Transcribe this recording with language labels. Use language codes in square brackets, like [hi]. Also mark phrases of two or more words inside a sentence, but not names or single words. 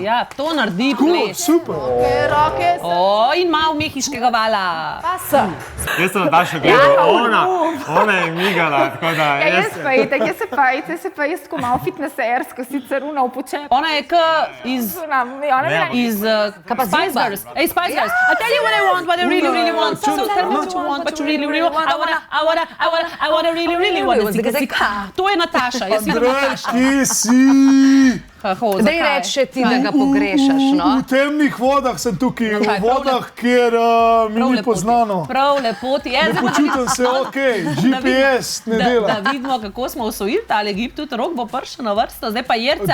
[sl] Ja, to naredi ples. Super. Roke se... In malo mehiškega vala. Pa sem. Jaz sem Nataša gledal, ona je migala, tako da... Jaz pa itak, jaz tako malo fitnessersko, sicer upočem. Ona je iz Spice Girls. [en] Hey, Spice Girls, I tell you what I want, what I really, really want. So tell me what you want, what you really, really want. I wanna really, really want. [sl] To je Nataša, jaz vidim Nataša. Kje si? Daj reči še ti, da ga pogrešaš, no? V temnih vodah sem tukaj, v vodah, kjer mi ni poznano. Prav lepo ti je. Ne počutim se okej, GPS ne dela. Da vidimo, kako smo osvojili tale gib, tudi Rok bo prišel na vrsto, zdaj pa Jerca.